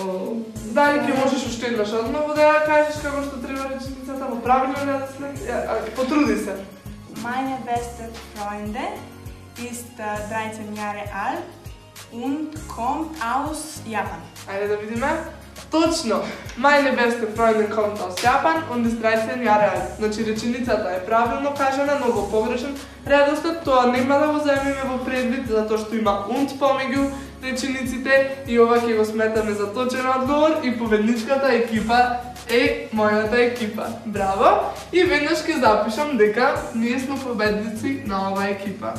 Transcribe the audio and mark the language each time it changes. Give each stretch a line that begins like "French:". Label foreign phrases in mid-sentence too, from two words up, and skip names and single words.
Macedonian: Дали ќе можеш уште еднаш одмah да ја кажеш како што треба реченицата во правилен редослед? Потруди се.
German: Meine beste Freunde ist 13 Jahre alt und kommt aus Japan.
Macedonian: Ајде да видиме. Точно!
German: Meine beste Freundin kommt aus Japan und ist 13 Jahre alt.
Macedonian: Значи реченицата е правилно кажана, но во погрешен редослед. Тоа нема да го земеме во предвид, затоа што има und помеѓу речениците и ова ќе го сметаме за точен одговор и победничката екипа е мојата екипа. Браво! И веднаш ќе запишам дека ние сме победници на оваа екипа.